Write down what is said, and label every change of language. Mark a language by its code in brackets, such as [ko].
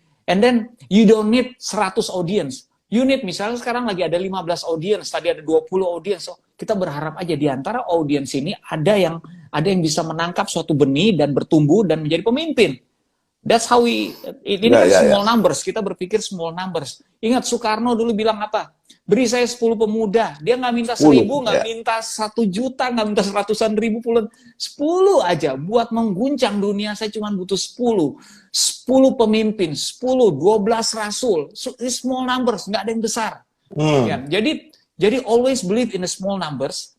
[en] And then you don't need 100 audience. You need [id] misalnya sekarang lagi ada 15 audience, tadi ada 20 audience. So, kita berharap aja di antara audience ini ada yang bisa menangkap suatu benih dan bertumbuh dan menjadi pemimpin. [en] That's how ini small numbers. [id] Kita berpikir [en] small numbers. [id] Ingat Soekarno dulu bilang apa? Beri saya 10 pemuda. Dia nggak minta 1000, nggak minta 1 juta, nggak minta seratusan ribu, puluhan. 10 aja. Buat mengguncang dunia saya cuma butuh 10. 10 pemimpin, 10, 12 rasul. Small numbers, nggak ada yang besar. Ya, jadi [en] always believe in the small numbers.